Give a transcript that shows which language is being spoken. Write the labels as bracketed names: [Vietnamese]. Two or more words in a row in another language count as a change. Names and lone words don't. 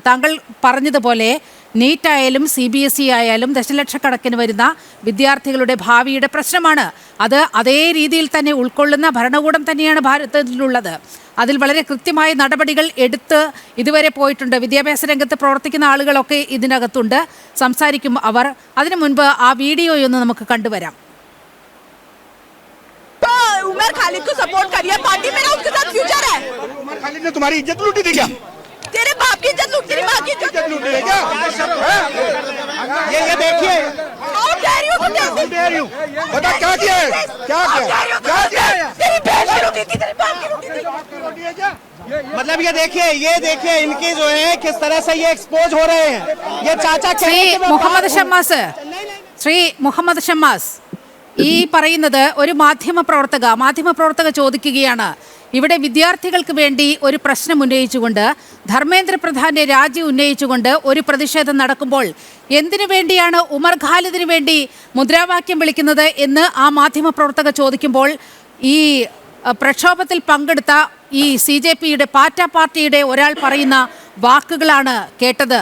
[Malayalam] താങ്കൾ പറഞ്ഞതുപോലെ നീറ്റ് ആയാലും CBSE ആയാലും ദശലക്ഷക്കണക്കിന് വരുന്ന വിദ്യാർത്ഥികളുടെ ഭാവിയുടെ പ്രശ്നമാണ്. അത് അതേ രീതിയിൽ തന്നെ ഉൾക്കൊള്ളുന്ന ഭരണകൂടം തന്നെയാണ് ഭാരതത്തിലുള്ളത്. അതിൽ വളരെ കൃത്യമായ നടപടികൾ എടുത്ത് ഇതുവരെ പോയിട്ടുണ്ട്. വിദ്യാഭ്യാസ രംഗത്ത് പ്രവർത്തിക്കുന്ന ആളുകളൊക്കെ ഇതിനകത്തുണ്ട്, സംസാരിക്കും അവർ. അതിനു മുൻപ് ആ വീഡിയോയൊന്ന് നമുക്ക് കണ്ടുവരാം. [Hindi] उमर खालिद को सपोर्ट करिए, पार्टी मेरा उसके साथ फ्यूचर है। उमर खालिद ने तुम्हारी इज्जत लूटी थी क्या? तेरे बाप की इज्जत लूटी, तेरी माँ की इज्जत लूटी है क्या? ये देखिए, [English] How dare you? [Hindi] बता क्या किया है? क्या किया? तेरी बहन की लूटी थी, तेरी बाप की लूटी थी। मतलब ये देखिए इनकी जो है किस तरह से ये एक्सपोज हो रहे हैं. ये चाचा [Malayalam] ശ്രീ മുഹമ്മദ് ഷമ്മാസ് ഈ പറയുന്നത് ഒരു മാധ്യമപ്രവർത്തക ചോദിക്കുകയാണ്, ഇവിടെ വിദ്യാർത്ഥികൾക്ക് വേണ്ടി ഒരു പ്രശ്നം ഉന്നയിച്ചുകൊണ്ട് ധർമ്മേന്ദ്ര പ്രധാന്റെ രാജി ഉന്നയിച്ചുകൊണ്ട് ഒരു പ്രതിഷേധം നടക്കുമ്പോൾ എന്തിനു വേണ്ടിയാണ് ഉമർ ഖാലിദിന് വേണ്ടി മുദ്രാവാക്യം വിളിക്കുന്നത് എന്ന് ആ മാധ്യമപ്രവർത്തക ചോദിക്കുമ്പോൾ ഈ പ്രക്ഷോഭത്തിൽ പങ്കെടുത്ത ഈ CJPയുടെ പാറ്റ പാർട്ടിയുടെ ഒരാൾ പറയുന്ന വാക്കുകളാണ് കേട്ടത്.